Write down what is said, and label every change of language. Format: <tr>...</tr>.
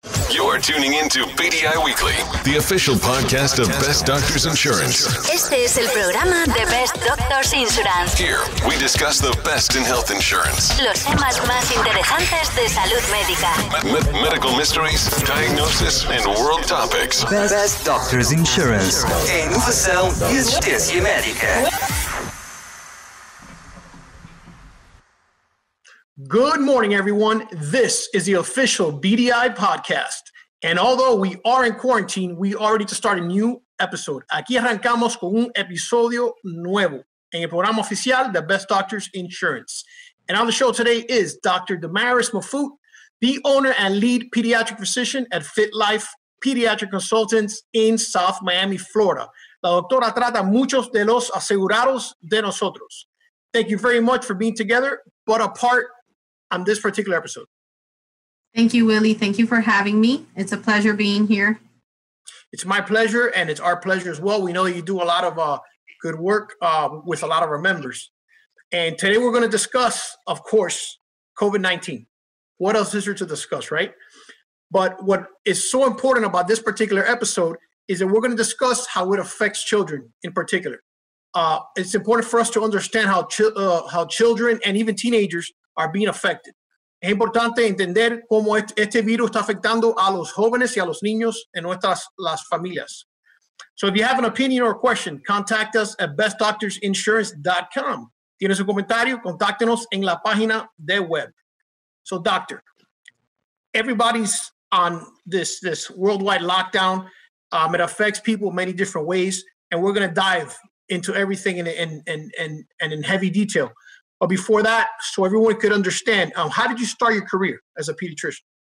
<en>You're tuning into PDI Weekly, the official podcast of Best Doctors Insurance.</en> <es>Este es el programa de Best Doctors Insurance.</es> <en>Here, we discuss the best in health insurance.</en> <es>Los temas más interesantes de salud médica.</es> <en>Medical mysteries, diagnosis, and world topics. Best Doctors Insurance.</en> <pt>A inovação e assistência médica.</pt> <en>Good morning, everyone. This is the official BDI podcast. And although we are in quarantine, we are ready to start a new episode.</en> <es>Aquí arrancamos con un episodio nuevo en el programa oficial de Best Doctors Insurance.</es> <en>And on the show today is Dr. Damaris Mafut, the owner and lead pediatric physician at FitLife Pediatric Consultants in South Miami, Florida.</en> <es>La doctora trata muchos de los asegurados de nosotros.</es> <en>Thank you very much for being together, but apart on this particular episode. Thank you, Willie. Thank you for having me. It's a pleasure being here. It's my pleasure, and it's our pleasure as well. We know that you do a lot of good work with a lot of our members. And today we're going to discuss, of course, COVID-19. What else is there to discuss, right? But what is so important about this particular episode is that we're going to discuss how it affects children in particular. It's important for us to understand how children and even teenagers are being affected.</en> <es>Es importante entender cómo este virus está afectando a los jóvenes y a los niños en las familias.</es> <en>So if you have an opinion or a question, contact us at bestdoctorsinsurance.com.</en> <es>¿Tienes un comentario? Contáctenos en la página de web.</es> <en>So, doctor, everybody's on this worldwide lockdown. It affects people many different ways, and we're going to dive into everything in heavy detail. But before that, so everyone could understand, how did you start your career as a pediatrician?</en>